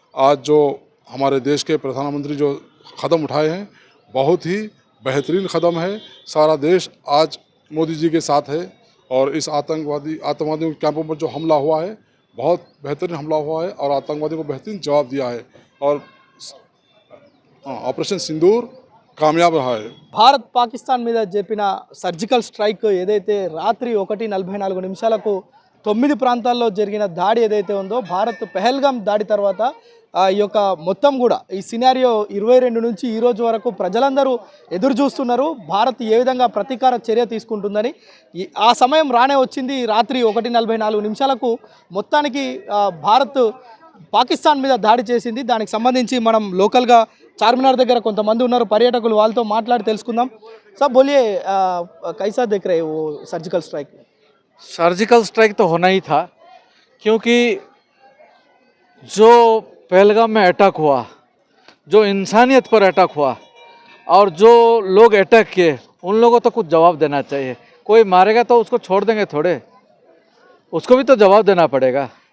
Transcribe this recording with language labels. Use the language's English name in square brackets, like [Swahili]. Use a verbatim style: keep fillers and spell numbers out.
[Hindi] आज जो हमारे देश के प्रधानमंत्री जो कदम उठाए हैं बहुत ही बेहतरीन कदम है। सारा देश आज मोदी जी के साथ है और इस आतंकवादी आतंकवादियों के कैंपों पर जो हमला हुआ है बहुत बेहतरीन हमला हुआ है और आतंकवादियों को बेहतरीन जवाब दिया है और ऑपरेशन सिंदूर कामयाब रहा है। [Telugu] భారత్ పాకిస్తాన్ మీద జరిపిన సర్జికల్ స్ట్రైక్ ఏదైతే రాత్రి ఒకటి నలభై నాలుగు నిమిషాలకు తొమ్మిది ప్రాంతాల్లో జరిగిన దాడి ఏదైతే ఉందో భారత్ పెహల్గాం దాడి తర్వాత ఆ ఈ యొక్క మొత్తం కూడా ఈ సినారియో ఇరవై రెండు నుంచి ఈ రోజు వరకు ప్రజలందరూ ఎదురు చూస్తున్నారు భారత్ ఏ విధంగా ప్రతీకార చర్య తీసుకుంటుందని. ఈ ఆ సమయం రానే వచ్చింది. ఈ రాత్రి ఒకటి నలభై నాలుగు నిమిషాలకు మొత్తానికి ఆ, భారత్ పాకిస్తాన్ మీద దాడి చేసింది. దానికి సంబంధించి మనం లోకల్గా చార్మినార్ దగ్గర కొంతమంది ఉన్నారు పర్యాటకులు, వాళ్ళతో మాట్లాడి తెలుసుకుందాం. [Hindi] సార్ బోలియే, ఆ, కైసా దేఖ్ రహే హో సర్జికల్ స్ట్రైక్? सर्जिकल स्ट्राइक तो होना ही था, क्योंकि जो पहलगाम में अटैक हुआ, जो इंसानियत पर अटैक हुआ और जो लोग अटैक किए उन लोगों तो कुछ जवाब देना चाहिए। कोई मारेगा तो उसको छोड़ देंगे थोड़े, उसको भी तो जवाब देना पड़ेगा।